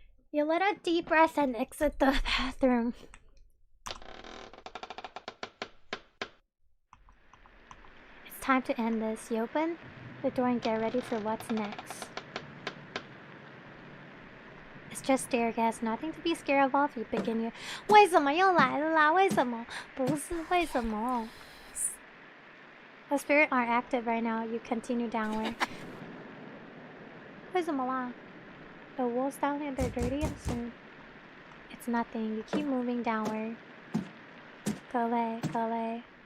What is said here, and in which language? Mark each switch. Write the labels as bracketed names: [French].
[English] You let a deep breath and exit the bathroom. It's time to end this. You open the door and get ready for what's next. It's just stare gas, nothing to be scared of if you begin your... [Chinese] 为什么又来了啦？为什么？不是为什么？ [English] The spirits aren't active right now. You continue downward. [Chinese] 为什么啦？ [English] The walls down here, they're dirty and soon. It's nothing. You keep moving downward. Go away, go away.